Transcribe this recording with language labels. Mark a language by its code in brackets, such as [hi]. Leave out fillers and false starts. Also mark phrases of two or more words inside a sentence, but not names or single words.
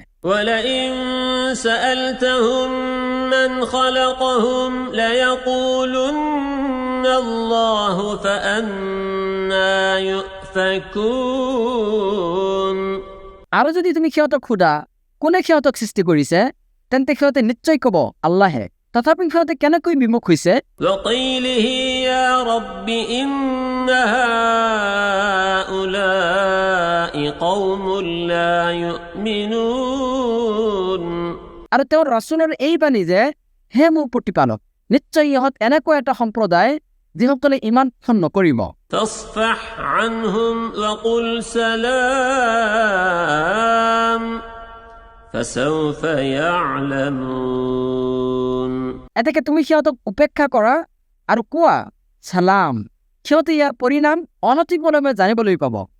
[ar] ولئن سألتهم من خلقهم ليقولن الله فأنا يؤفكون [as] আৰু যদি তুমি সিহঁতক সোধা কোনে সিহঁতক সৃষ্টি কৰিছে তেন্তে সিহঁতে নিশ্চয় ক'ব আল্লাহে তথাপি সিহঁতে কেনেকৈ বিমুখ হৈছে [ar] وقيله يا رب إن هؤلاء قوم لا يؤمنون [as] আৰু তেওঁৰ ৰাসূলৰ এই বাণী যে হে মোৰ প্ৰতিপালক নিশ্চয় ইহঁত এনেকুৱা এটা সম্প্ৰদায় যিসকলে ইমান পোষণ নকৰিব [ar] فاصفح عنهم وقل سلام فسوف يعلمون [as] এতেকে তুমি সিহঁতক উপেক্ষা কৰা আৰু কোৱা চালাম সিহঁতে ইয়াৰ পৰিণাম অনতিপলমে জানিবলৈ পাব